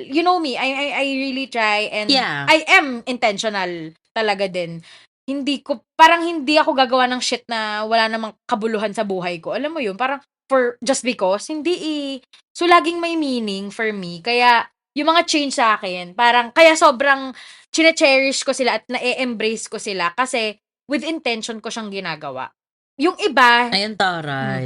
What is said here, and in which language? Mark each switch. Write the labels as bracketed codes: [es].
[en] You know me, I really try, and Yeah. I am intentional [tl] talaga din. parang hindi ako gagawa ng shit na wala namang kabuluhan sa buhay ko. Alam mo yun, parang [en] just because, [tl] hindi So, laging may meaning [en] for me. [tl] Kaya, yung mga change sa akin, parang, kaya sobrang chine-cherish ko sila at na-embrace ko sila kasi [en] with intention [tl] ko siyang ginagawa. Yung iba, Ayun, taray.